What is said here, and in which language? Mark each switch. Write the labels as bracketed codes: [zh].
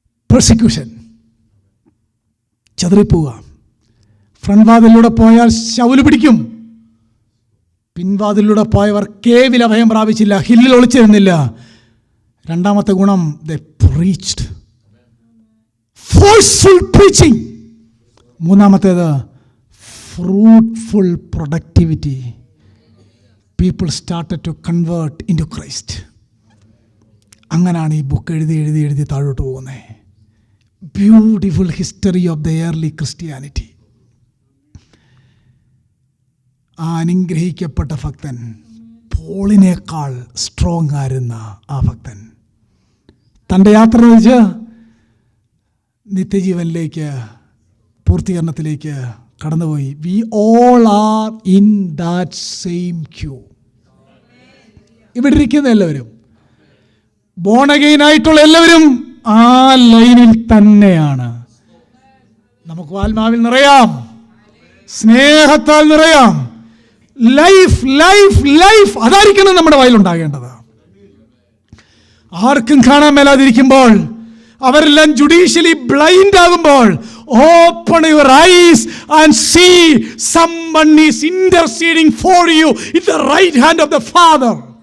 [ml] Persecution, ചെതറിപ്പോവുക. Front വാതിലൂടെ പോയാൽ ശൗല് പിടിക്കും. പിൻവാതിലൂടെ പോയവർ കേവിൽ അഭയം പ്രാപിച്ചില്ല, ഹില്ലിൽ ഒളിച്ചിരുന്നില്ല. രണ്ടാമത്തെ ഗുണം, [en] they preached. Forceful preaching. [ml] മൂന്നാമത്തേത്, [en] fruitful productivity. People started to convert into Christ. [ml] അങ്ങനെയാണ് ഈ ബുക്ക് എഴുതി എഴുതി എഴുതി താഴോട്ട് പോകുന്നത്. [en] Beautiful history of the early Christianity. [ml] ആ അനുഗ്രഹിക്കപ്പെട്ട ഭക്തൻ, പോളിനേക്കാൾ സ്ട്രോങ് ആയിരുന്ന ആ ഭക്തൻ, തൻ്റെ യാത്ര വെച്ച് നിത്യജീവനിലേക്ക്, പൂർത്തീകരണത്തിലേക്ക് കടന്നുപോയി. [en] We all are in that same queue. [ml] ഇവിടെ ഇരിക്കുന്ന എല്ലാവരും, ബോൺ അഗെയിൻ ആയിട്ടുള്ള എല്ലാവരും ആ ലൈനിൽ തന്നെയാണ്. നമുക്ക് ആത്മാവിൽ നിറയാം, സ്നേഹത്താൽ നിറയാം. ലൈഫ് ലൈഫ് ലൈഫ്, അതായിരിക്കണം നമ്മുടെ വായിലുണ്ടാകേണ്ടത്. ആർക്കും കാണാൻ മേലാതിരിക്കുമ്പോൾ, അവരെല്ലാം ജുഡീഷ്യലി ബ്ലൈൻഡ് ആകുമ്പോൾ, [en] open your eyes and see someone is interceding for you in the right hand of the Father.